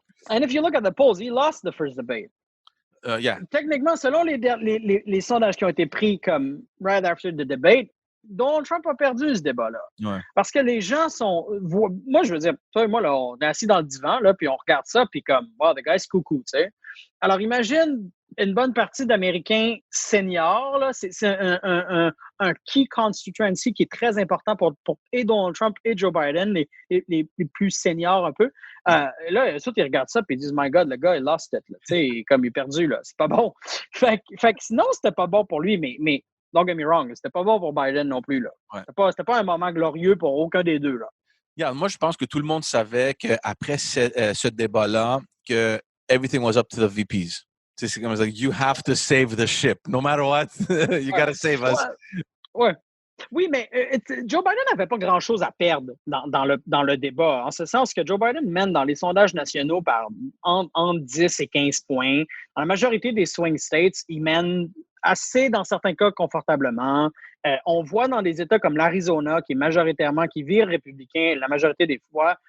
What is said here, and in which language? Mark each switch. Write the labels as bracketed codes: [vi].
[en] and if you look at the polls, he lost the first debate. Yeah. [fr] Techniquement, selon les sondages qui ont été pris comme [en] right after the debate, [fr] Donald Trump a perdu ce débat-là. Ouais. Parce que les gens sont... Moi, je veux dire, toi et moi, là, on est assis dans le divan, là, puis on regarde ça, puis comme, [en] wow, the guy's [fr] coucou, tu sais. Alors, imagine une bonne partie d'Américains seniors, là, c'est un key constituency qui est très important pour et Donald Trump et Joe Biden, les plus seniors un peu. Là, ils regardent ça et ils disent, [en] my God, [fr] le gars, il [en] lost it, [fr] là, tu sais, comme il est perdu, là, c'est pas bon. Fait que sinon, c'était pas bon pour lui, mais [en] don't get me wrong, [fr] c'était pas bon pour Biden non plus, là. Ouais. C'était pas un moment glorieux pour aucun des deux, là. [en] Yeah, [fr] moi, je pense que tout le monde savait qu'après ce débat-là, que [en] everything was up to the VPs. [fr] C'est comme [en] like, you have to save the ship. No matter what, you gotta save us. [fr] Ouais. Oui, mais Joe Biden n'avait pas grand-chose à perdre dans le débat, en ce sens que Joe Biden mène dans les sondages nationaux par entre 10 et 15 points. Dans la majorité des swing states, il mène assez, dans certains cas, confortablement. On voit dans des États comme l'Arizona, qui vire républicain la majorité des fois.